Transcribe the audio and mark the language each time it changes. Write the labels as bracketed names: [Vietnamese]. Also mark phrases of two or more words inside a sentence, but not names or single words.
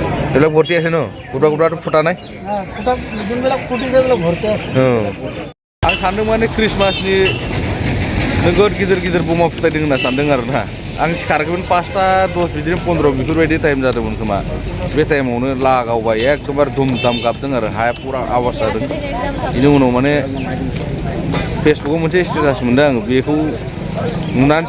[Assamese] এইবিলাক ভৰ্তি আছে ন কুটা কুটাটো ফুটা নাই যোনবিলাক ফুটিছে এইবিলাক ভৰ্তি আছে [Bodo] आं सानदों माने क्रिसमासनि नोगोद गिदिर गिदिर बमा फुटायदों होनना सानदों आरो ना आं सिखारगोन 5टा 10 बिदिनो 15 बेफोरबायदि टाइम जादोंमोन खोमा बे टाइमावनो लागावबाय एकदमबारे धुमधाम गाबदों आरो हाया पुरा आवाज जादों बेनि उनाव माने फेसबुकाव मोनसे स्टेटास मोनदों आं बेखौ नुनानैसो